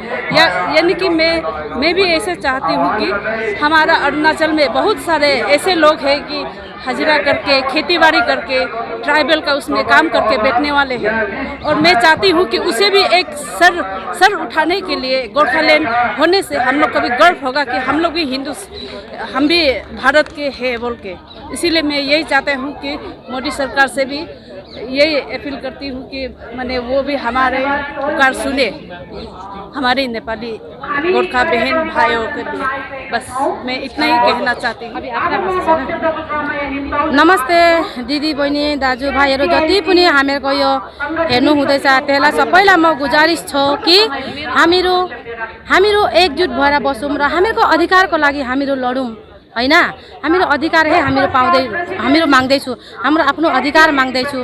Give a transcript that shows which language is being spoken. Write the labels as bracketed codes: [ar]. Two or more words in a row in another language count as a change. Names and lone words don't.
[hi] यानी कि मैं भी ऐसे चाहती हूँ कि हमारा अरुणाचल में बहुत सारे ऐसे लोग हैं कि हजरा करके खेतीबाड़ी करके ट्राइबल का उसमें काम करके बैठने वाले हैं, और मैं चाहती हूँ कि उसे भी एक सर उठाने के लिए गोरखालैंड होने से हम लोग को भी गर्व होगा कि हम लोग भी हिंदू, हम भी भारत के हैं बोल के। इसीलिए मैं यही चाहती हूँ कि मोदी सरकार से भी यही अपील करती हूँ कि माने वो भी हमारे पुकार सुने, हमारे नेपाली गोरखा बहन भाइयों के लिए। बस मैं इतना ही कहना चाहती हूँ। [ne] नमस्ते दिदी बहिनी दाजु भाइहरू जति पनि हामीहरूको यो हेर्नु हुँदैछ त्यसलाई सबैलाई म गुजारिस छु कि हामीहरू एकजुट भएर बसौँ र हामीहरूको अधिकारको लागि हामीहरू लडौँ हैन। हामीहरू अधिकार है हामीहरू माग्दैछु, हाम्रो आफ्नो अधिकार माग्दैछु।